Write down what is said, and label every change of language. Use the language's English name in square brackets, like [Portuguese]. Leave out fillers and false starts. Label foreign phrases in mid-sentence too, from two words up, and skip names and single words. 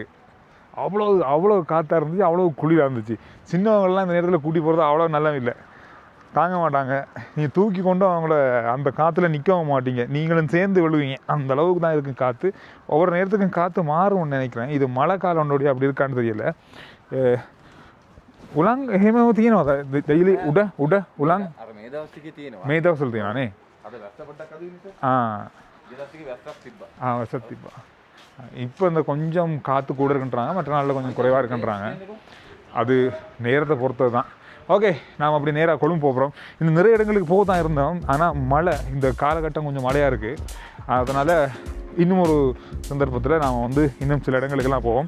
[Tamil] அவ்வளோ காற்றாக இருந்துச்சு, அவ்வளோ குளிராக இருந்துச்சு. சின்னவங்கள்லாம் இந்த நேரத்தில் கூட்டி போகிறது அவ்வளோ நல்லா இல்லை, தாங்க மாட்டாங்க. நீங்கள் தூக்கி கொண்டு அவங்கள அந்த காற்றுல நிற்கவும் மாட்டீங்க, நீங்களும் சேர்ந்து விழுவீங்க. அந்த அளவுக்கு தான் இருக்கும் காற்று. ஒவ்வொரு நேரத்துக்கும் காற்று மாறும்னு நினைக்கிறேன். இது மழை காலம்னுடைய அப்படி இருக்கான்னு தெரியல. [Sinhala] උලං එහෙම තියෙනවද දෙයිලි උඩ උලං අර මේ දවස් ටිකේ තියෙනවා. මේ දවස්වල තියෙනවානේ. අද වැස්ස පොඩ්ඩක් අඩු වෙනස. ඊදවස් ටිකේ වැස්සක් තිබ්බා. වැස්සක් තිබ්බා. [Tamil] இப்போ இந்த கொஞ்சம் காற்று கூட இருக்குன்றாங்க, மற்ற நாளில் கொஞ்சம் குறைவாக இருக்குன்றாங்க. அது நேரத்தை பொறுத்தது தான். ஓகே, நாம் அப்படி நேராக கொழும்பு போகிறோம். இன்னும் நிறைய இடங்களுக்கு போக தான் இருந்தோம். ஆனால் மழை, இந்த காலகட்டம் கொஞ்சம் மழையாக இருக்குது. அதனால் இன்னும் ஒரு சந்தர்ப்பத்தில் நாம் வந்து இன்னும் சில இடங்களுக்கெல்லாம் போவோம்.